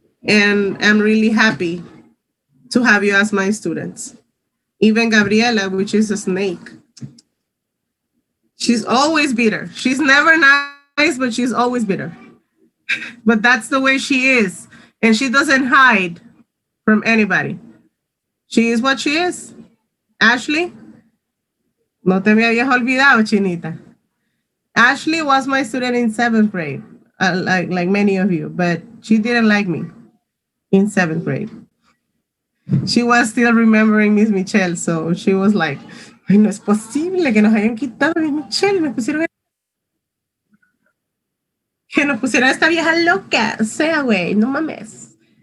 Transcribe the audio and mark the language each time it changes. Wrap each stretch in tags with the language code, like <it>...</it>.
<en>And I'm really happy to have you as my students. Even Gabriela, which is a snake, she's always bitter. She's never nice, but she's always bitter. But that's the way she is. And she doesn't hide from anybody. She is what she is.</en> <es>Ashley, no te me habías olvidado, Chinita.</es> <en>Ashley was my student in 7th grade, like many of you, but she didn't like me in 7th grade.</en> <es>She was still remembering Miss Michelle, so she was like, ay, no es posible que nos hayan quitado a Miss Michelle, que nos pusieron a esta vieja loca, o sea, güey, no mames.</es>